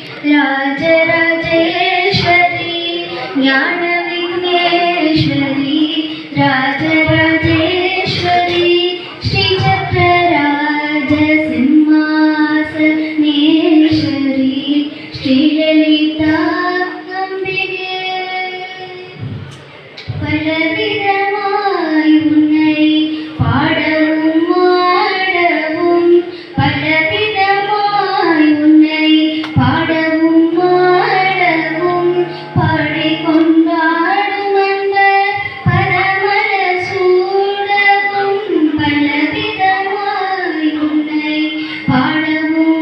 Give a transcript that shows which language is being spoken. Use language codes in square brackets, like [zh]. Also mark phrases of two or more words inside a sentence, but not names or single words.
[sa] राजराजेश्वरी ज्ञान विघ्नेश्वरी राजराजेश्वरी श्रीचक्रराज सिंहासनेश्वरी श्रीललिता अंबिके [ta] பலவிதமாய் உன்னை பாடவும் ஆடவும் பலவிதமாய் உன்னை பாடவும் ஆடவும் பாடிக்கொண்டாடும் அந்த பரமல சூடவும் பலவிதமாய் உன்னை பாடவும்